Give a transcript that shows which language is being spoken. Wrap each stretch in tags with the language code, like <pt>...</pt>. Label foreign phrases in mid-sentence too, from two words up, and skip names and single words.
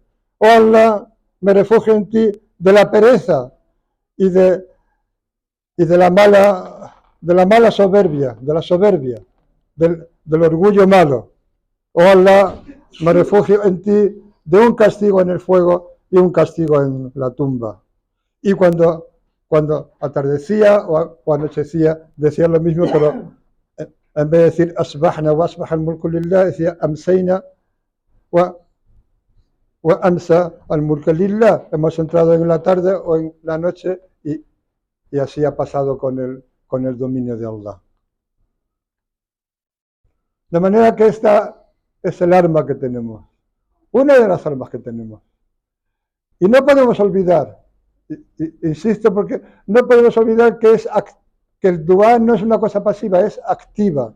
<es>Oh Allah, me refugio en ti de la pereza y de la mala soberbia, de la soberbia, del orgullo malo. Oh Allah, me refugio en ti de un castigo en el fuego y un castigo en la tumba. Y cuando atardecía o anochecía, decía lo mismo, pero en vez de decir</es> <ar>أصبحنا وأصبح الملك لله, decía أمسينا وأمسى الملك لله.</ar> <es>Hemos entrado en la tarde o en la noche y así ha pasado con el dominio de Allah. De manera que esta es el arma que tenemos, una de las armas que tenemos. Y no podemos olvidar, insisto, porque no podemos olvidar que el dua no es una cosa pasiva, es activa.</es>